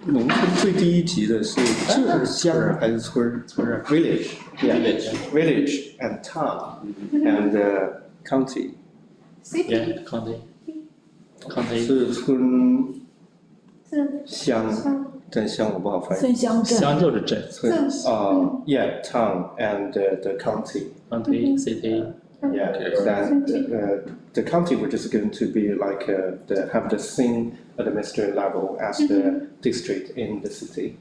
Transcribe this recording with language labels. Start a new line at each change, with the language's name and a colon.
Chinese: 农村最低一级的是乡还是村儿？
English: Village, yeah, village and town and county. Yeah, county.
Chinese: 是村乡，但乡我不好翻译。村乡镇。乡就是镇
English: 村yeah, town and the county. county, city. Yeah, then the county which is going to be like have the same administrative level as the district in the city.